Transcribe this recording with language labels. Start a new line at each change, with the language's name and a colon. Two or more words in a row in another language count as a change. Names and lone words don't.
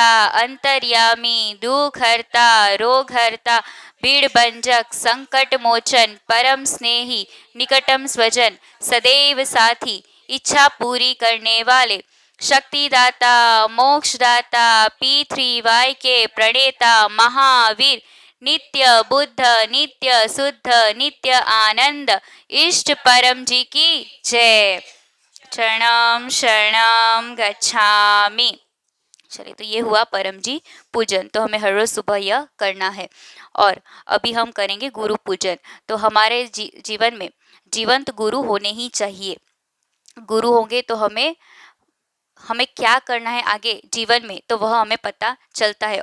Hindi: अंतर्यामी, दुख हरता, रोग हरता, भीड़ भंजक, संकट मोचन, परम स्नेही, निकटम स्वजन, सदैव साथी, इच्छा पूरी करने वाले, शक्तिदाता, मोक्षदाता, पी3वाई के प्रणेता, महावीर, नित्य बुद्ध, नित्य शुद्ध, नित्य आनंद, इष्ट परम जी की जय।
Pali: शरणम शरणम गच्छामि।
Hindi: चलिए तो ये हुआ परम जी पूजन, तो हमें हर रोज सुबह यह करना है। और अभी हम करेंगे गुरु पूजन। तो हमारे जीवन में जीवंत गुरु होने ही चाहिए। गुरु होंगे तो हमें हमें क्या करना है आगे जीवन में, तो वह हमें पता चलता है।